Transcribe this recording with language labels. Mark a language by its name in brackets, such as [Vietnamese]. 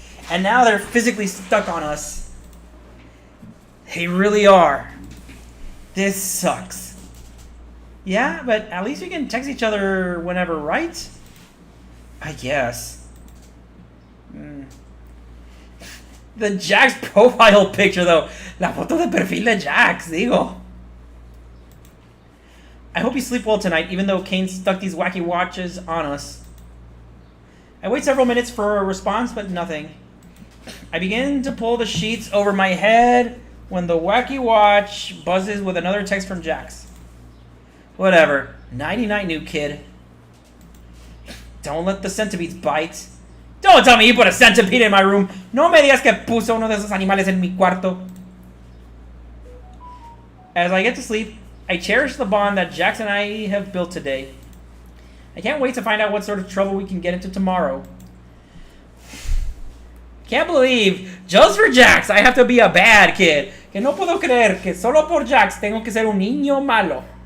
[English] And now they're physically stuck on us. They really are. This sucks. Yeah, but at least we can text each other whenever, right? I guess. The Jax profile picture, though. [Spanish] La foto de perfil de Jax, digo. [English] I hope you sleep well tonight, even though Kane stuck these wacky watches on us. I wait several minutes for a response, but nothing. I begin to pull the sheets over my head when the wacky watch buzzes with another text from Jax. Whatever. Nighty-night, new kid. Don't let the centipedes bite. Don't tell me you put a centipede in my room. [Spanish] No me digas que puso uno de esos animales en mi cuarto. [English] As I get to sleep, I cherish the bond that Jax and I have built today. I can't wait to find out what sort of trouble we can get into tomorrow. Can't believe, just for Jax, I have to be a bad kid. [Spanish] Que no puedo creer que solo por Jax tengo que ser un niño malo.